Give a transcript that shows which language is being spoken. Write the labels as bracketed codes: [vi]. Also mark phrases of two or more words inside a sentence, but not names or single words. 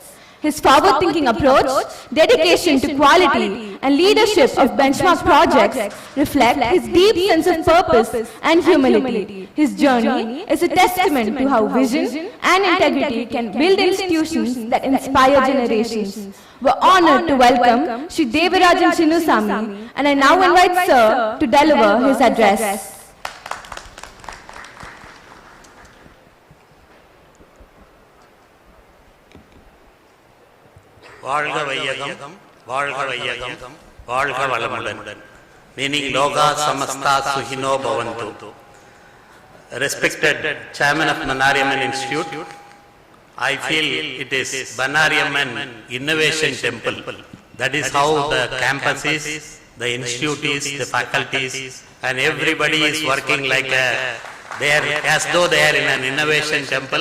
[en] His forward-thinking approach, dedication to quality, and leadership of benchmark projects reflect his deep sense of purpose and humility. His journey is a testament to how vision and integrity can build institutions that inspire generations. We're honored to welcome Shri Devarajan Chinnusamy, and I now invite Sir to deliver his address. [ta] வாழ்க வையகம் வாழ்க வையகம் வாழ்க வளமுடன் meaning [sa] लोकाः समस्ताः सुखिनो भवन्तु. [en] Respected chairman of Bannari Amman Institute, I feel it is Bannari Amman Innovation Temple. That is how the campus is, the institute is, the faculties, and everybody is working like as though they are in an innovation temple.